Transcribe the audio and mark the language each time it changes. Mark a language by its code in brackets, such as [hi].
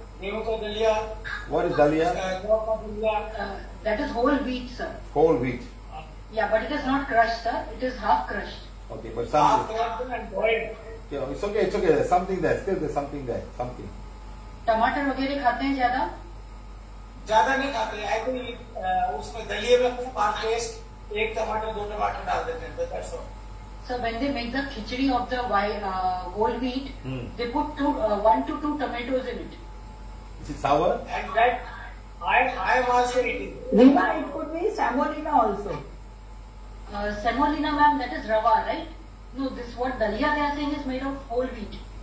[en] Dalia. What is dalia? That is whole wheat, sir. Whole wheat. Yeah, but it is not crushed, sir. It is half crushed. Okay, but Half something. crushed and boiled. Yeah, it's okay. There's something there. Still, there's something there. Something. [hi] टमाटर वगैरह खाते हैं ज्यादा नहीं खाते. [en] I think [hi] उसमें दलिये में पांच पेस्ट, एक टमाटर, दो टमाटर डाल देते हैं. [en] That's all. So when they make the khichdi of the whole wheat, they put 1 to 2 tomatoes in it. Is it sour? And that I am also eating. Rima, it could be semolina also. Semolina, ma'am, that is rava, right? No, this what dalia they are saying is made of whole wheat.